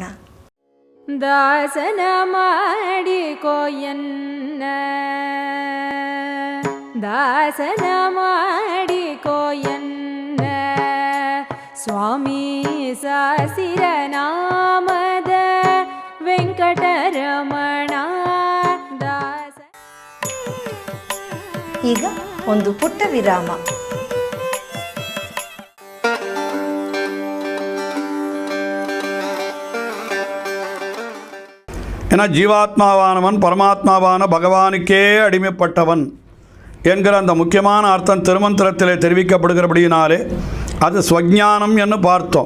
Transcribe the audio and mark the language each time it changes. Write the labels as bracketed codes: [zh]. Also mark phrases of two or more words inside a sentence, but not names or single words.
[kn] ದಾಸನ ಮಾಡಿಕೋಯನ್ನ, ದಾಸನ ಮಾಡಿಕೋಯನ್ನ, ಸ್ವಾಮಿ ಸಾಸಿರ ನಾಮದ ವೆಂಕಟರಮಣ ದಾಸ. ಈಗ ಒಂದು ಪುಟ್ಟ ವಿರಾಮ. [ta] என ஜீவாத்மாவானவன் பரமாத்மாவான பகவானுக்கே அடிமைப்பட்டவன் என்கிற அந்த முக்கியமான அர்த்தம் திருமந்திரத்திலே தெரிவிக்கப்படுகிறபடியினாலே அது ஸ்வஜானம் என்று பார்த்தோம்.